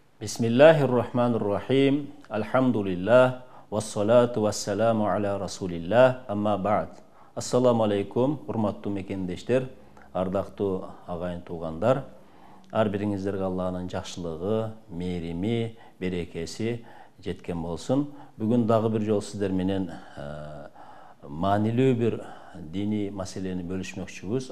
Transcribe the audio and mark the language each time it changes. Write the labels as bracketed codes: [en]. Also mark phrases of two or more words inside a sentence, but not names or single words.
[ar] Bismillahirrahmanirrahim. Alhamdulillah. والصلاة والسلام على رسول الله. أما بعد السلام عليكم, [ky] урматтуу мекендештер, ардактуу агайын туугандар. Ар бириңиздерге Аллахтын жакшылыгы, мээрими, берекеси жеткен болсун. Бүгүн дагы бир жолу сиздер менен маанилүү бир дини маселени бөлүшмөкчүбүз.